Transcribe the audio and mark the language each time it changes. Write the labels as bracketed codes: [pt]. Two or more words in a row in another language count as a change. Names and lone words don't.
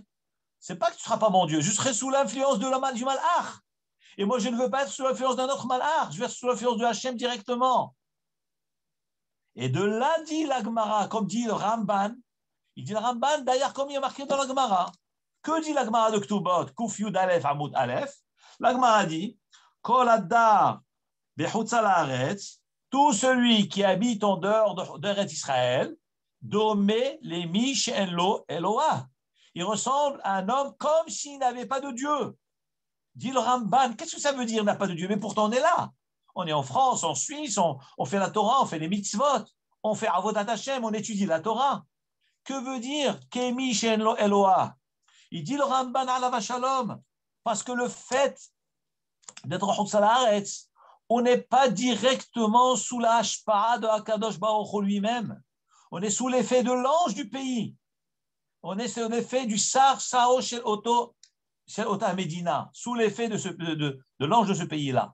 [fr] C'est pas que tu ne seras pas mon Dieu, je serai sous l'influence du malach. Et moi, je ne veux pas être sous l'influence d'un autre malach, je vais être sous l'influence de Hachem directement. Et de là dit la Gemara, comme dit le Ramban, il dit le Ramban, d'ailleurs, comme il est marqué dans la Gemara. Que dit la Gemara de Ktubot, [he] קוף יוד אלף, עמוד אלף? [fr] La Gemara dit, [he] כל הדר בחוץ לארץ, [fr] tout celui qui habite en dehors d'Eretz Israël, [he] דומה למי שאין אלוה. [fr] Il ressemble à un homme comme s'il n'avait pas de Dieu. Dit le Ramban, qu'est-ce que ça veut dire, n'a pas de Dieu? Mais pourtant, on est là. On est en France, en Suisse, on fait la Torah, on fait les mitzvot, on fait [he] עבודת השם, [fr] on étudie la Torah. Que veut dire [he] כמי שאין אלוה? [fr] Il dit le Ramban [he] עליו שלום, [fr] parce que le fait d'être [he] חוץ הארץ, [fr] on n'est pas directement sous la hashpa'a de Hakadosh Baruch Hu lui-même. On est sous l'effet de l'ange du pays. On est sous l'effet du [he] שר שלו של אותה מדינה, [fr] sous l'effet de l'ange de ce pays-là.